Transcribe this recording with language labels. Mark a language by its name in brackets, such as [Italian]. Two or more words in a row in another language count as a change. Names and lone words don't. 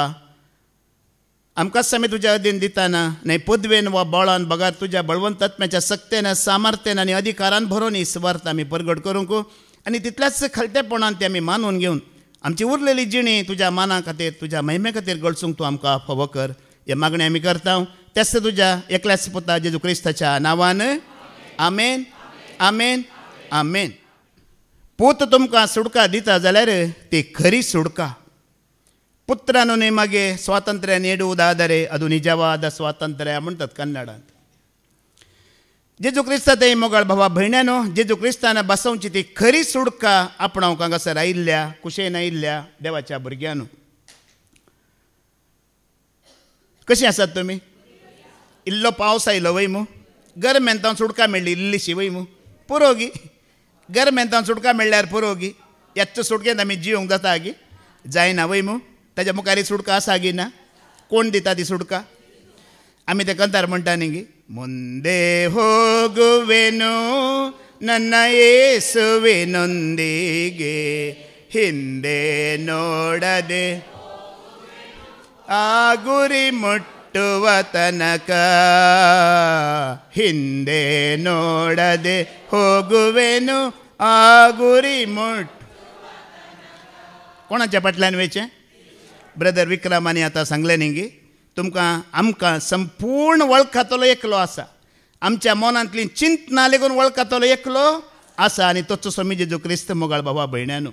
[Konkani] आमकां सामी तुज्या अधीन दिताना न्हय पदवेन वा बोळान बगार तुज्या बळवंत आत्म्याच्या सक्तेन सामर्थ्यान आनी अधिकारान भरून ही सुवार्थ आमी परगट करूंक आनी तितल्याच खलतेपणान ती आमी मानून घेवन आमची उरलेली जिणी तुज्या माना खातीर तुज्या महिमे खातीर घडसूंक तूं आमकां फावो कर. हे मागणें आमी करता तेच तुज्या एकल्याच पुता जेजू क्रिस्ताच्या नांवान. आमेन आमेन आमेन. पूत तुमकां सुडका दिता जाल्यार ती खरी सुडका. पुत्रान न्ही मागे स्वातंत्र्य [Kannada] ನೀಡುವುದಾದರೆ ಅದು ನಿಜವಾದ ಸ್ವಾತಂತ್ರ್ಯ [Konkani] म्हणटात कन्नडांत. जेजू क्रिस्ता ते मोगाळ भावा भयण्यानो जेजू क्रिस्तान बसोवची ती खरी सुडका आपणावंक हांगासर आयिल्ल्या कुशेन आयिल्ल्या देवाच्या भुरग्यांनो. कशी आसात तुमी? इल्लो पावस आयलो वय मू गरमेंतान सुडका मेळ्ळी इल्लीशी वय मू पुरोगी. गरमेंतान सुडका मेळ्ळ्यार पुरोगी. याच्च सुडकेंत आमी जिवंक जाता गी जायना वय मू. ताच्या मुखार सुडका आसा गी ना? कोण दिता ती सुडका? आमी ते कंतार म्हणटा न्ही गी [Kannada] ಮುಂದೆ ಹೋಗುವೆನು ನನ್ನ ಯೇಸುವಿನೊಂದಿಗೆ ಹಿಂದೆ ನೋಡದೆ ಆ ಗುರಿ ಮುಟ್ಟುವ ತನಕ ಹಿಂದೆ ನೋಡದೆ ಹೋಗುವೆನು ಆ ಗುರಿ [Konkani] कोणाच्या फाटल्यान वेचें? ब्रदर विक्रमानी आतां सांगलें न्ही गी तुमकां आमकां संपूर्ण वळखातलो एकलो आसा. आमच्या मनांतली चिंत ना लेगून वळखातलो एकलो आसा आनी तोच स्वामी जेजू क्रिस्त मोगाळ भावा भयण्यानो.